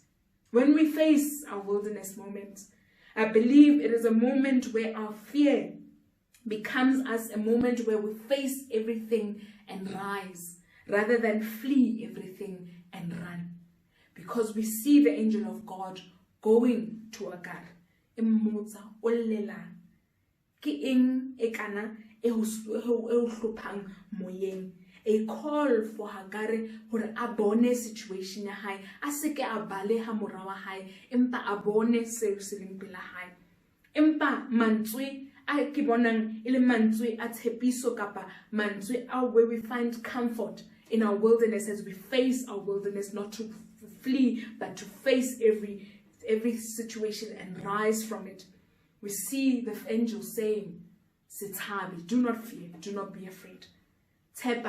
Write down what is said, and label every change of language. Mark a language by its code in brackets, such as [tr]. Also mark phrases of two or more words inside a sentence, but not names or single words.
[en] When we face our wilderness moments, I believe it is a moment where our fear becomes us a moment where we face everything and rise, rather than flee everything and run. Because we see the angel of God going to Agar. A call for [st] Hagare hore abone situation ya hae, a seke a baleha mora wa hae, empa abone seo se leng pela hae. Empa mantswe a ke bonang e le mantswe a tshepiso kapa mantswe a [en] where we find comfort in our wilderness as we face our wilderness, not to flee but to face every situation and rise from it. We see the angel saying, Sithabi, do not fear, do not be afraid. Tepa.